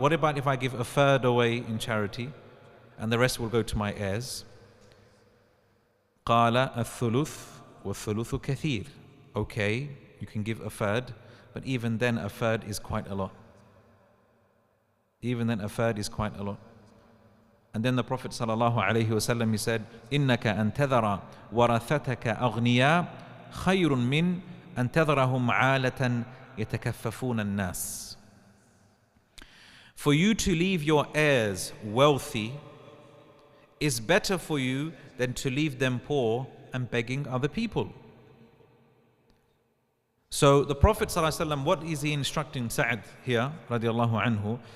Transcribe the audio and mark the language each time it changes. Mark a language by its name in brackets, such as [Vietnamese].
[English] What about if I give a third away in charity and the rest will go to my heirs? [Arabic] قال الثلث والثلث كثير. [English] Okay, you can give a third, but even then a third is quite a lot. Even then a third is quite a lot. And then the Prophet ﷺ, he said, [Arabic] إِنَّكَ أَن تَذَرَ وَرَثَتَكَ أَغْنِيَا خَيْرٌ مِّنْ أَن تَذَرَهُمْ عَالَةً يَتَكَفَّفُونَ النَّاسِ. [English] For you to leave your heirs wealthy is better for you than to leave them poor and begging other people. So the Prophet ﷺ, what is he instructing Sa'd here, radiallahu anhu?